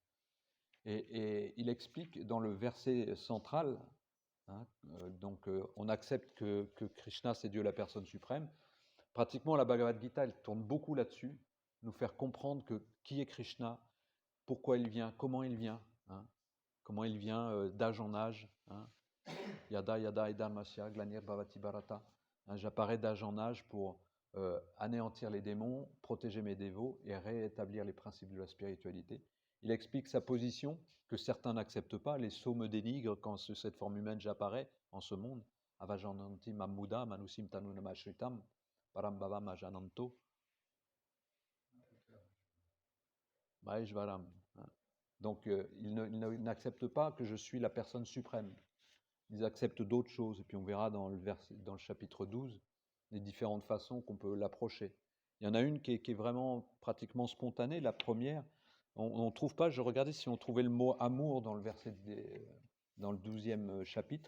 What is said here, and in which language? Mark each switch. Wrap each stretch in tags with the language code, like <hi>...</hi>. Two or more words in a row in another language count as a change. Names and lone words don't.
<fr>Et il explique dans le verset central, hein, on accepte que Krishna c'est Dieu la personne suprême. Pratiquement la Bhagavad Gita, elle tourne beaucoup là-dessus, nous faire comprendre qui est Krishna, pourquoi il vient, comment il vient, hein, d'âge en âge. Hein.</fr> <sa>Yada yada edharmasya glanir bhavati bharata.</sa> <fr>Hein, j'apparais d'âge en âge pour anéantir les démons, protéger mes dévots et rétablir les principes de la spiritualité. Il explique sa position que certains n'acceptent pas. Les sots me dénigrent quand sous cette forme humaine j'apparais en ce monde.</fr> <sa>Avajananti mamuda manusim tanunamashritam parambhava majananto Maheshvaram.</sa> <fr>Donc ils n'acceptent pas que je suis la personne suprême. Ils acceptent d'autres choses. Et puis on verra dans le chapitre 12 les différentes façons qu'on peut l'approcher. Il y en a une qui est vraiment pratiquement spontanée. La première, on ne trouve pas, je regardais si on trouvait le mot amour dans le dans le 12e chapitre.</fr>